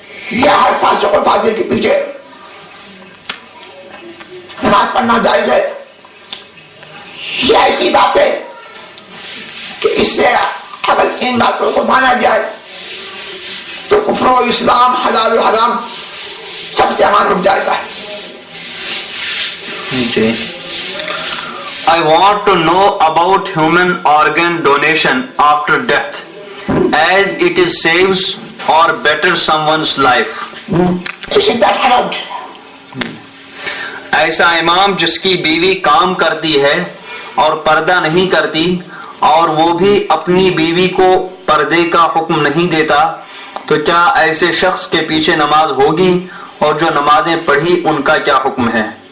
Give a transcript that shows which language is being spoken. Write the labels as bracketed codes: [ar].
[ur] یا ہر فاسق و فاجر کے پیچھے نماز پڑھنا جائز ہے, یہ ایسی بات ہے کہ اس سے اگر ان باتوں کو مانا جائے تو کفر و اسلام, حلال و حرام سب سے امان رک جائے گا. [en] جی, I want to know about human organ donation after death, as it is saves or betters someone's life. Is that allowed? [ur] ایسا امام جس کی بیوی کام کرتی ہے اور پردہ نہیں کرتی اور وہ بھی اپنی بیوی کو پردے کا حکم نہیں دیتا, تو کیا ایسے شخص کے پیچھے نماز ہوگی, اور جو نمازیں پڑھی ان کا کیا حکم ہے؟